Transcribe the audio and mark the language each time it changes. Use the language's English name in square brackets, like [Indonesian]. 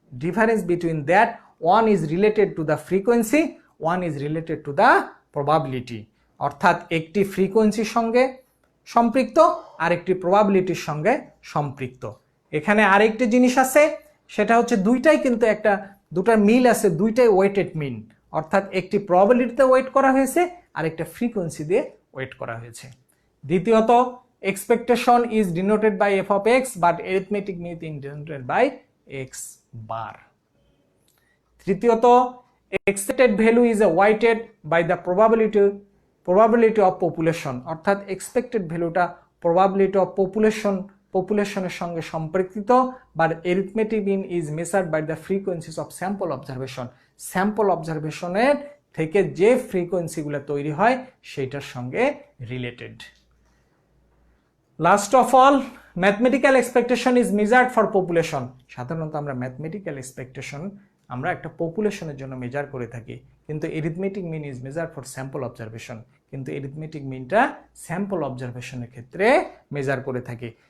[English] difference between that, one is related to the frequency, one is related to the probability, [Bangla] অর্থাৎ একটি ফ্রিকোয়েন্সির সঙ্গে সম্পৃক্ত [English] আর একটি প্রবাবিলিটির সঙ্গে সম্পৃক্ত। [Bangla] এখানে আরেকটি জিনিস আছে, সেটা হচ্ছে দুইটাই কিন্তু দুটার মিল আছে, দুইটাই ওয়েটেড মিন, অর্থাৎ একটি প্রবাবিলিটিতে ওয়েট করা হয়েছে আর একটা ফ্রিকোয়েন্সি দিয়ে ওয়েট করা হয়েছে। [English] দ্বিতীয়ত, expectation is denoted by f of x but arithmetic mean is denoted by x bar. তৃতীয়ত, expected value is weighted by the probability of population, [Bangla] অর্থাৎ expected ভ্যালুটা probability of populationের সঙ্গে সম্পর্কিত, [English] but arithmetic mean is measured by the frequencies of sample observation, [Bangla] sample অবজারভেশনের থেকে যে ফ্রিকোয়েন্সিগুলো তৈরি হয় সেইটার সঙ্গে related. [English] Last of all, mathematical expectation is measured for population. [Bangla] সাধারণত আমরা ম্যাথমেটিক্যাল এক্সপেকটেশন আমরা একটা পপুলেশনের জন্য মেজার করে থাকি, কিন্তু [English] arithmetic mean is measured for sample observation, [Bangla] কিন্তু এরিথমেটিক মিনটা স্যাম্পল অবজারভেশনের ক্ষেত্রে মেজার করে থাকি।